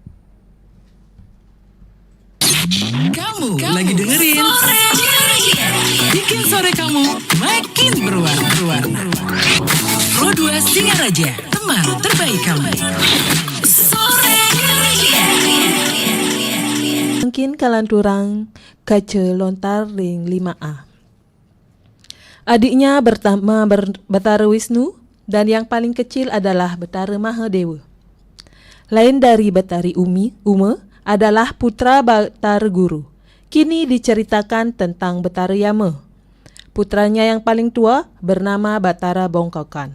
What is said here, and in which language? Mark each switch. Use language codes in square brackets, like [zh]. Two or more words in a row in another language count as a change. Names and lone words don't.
[id] Kamu lagi dengerin bikin sore kamu makin berwarna. Pro 2 Singaraja, teman terbaik kamu. Sore Ceria. [ban] Mungkin kalanturang kaca lontar ring 5A. [id] Adiknya pertama Betara Wisnu dan yang paling kecil adalah Betara Mahadewa. Lain dari Batari Uma adalah putra Batara Guru. Kini diceritakan tentang Betara Yama. Putranya yang paling tua bernama Batara Bongkokan.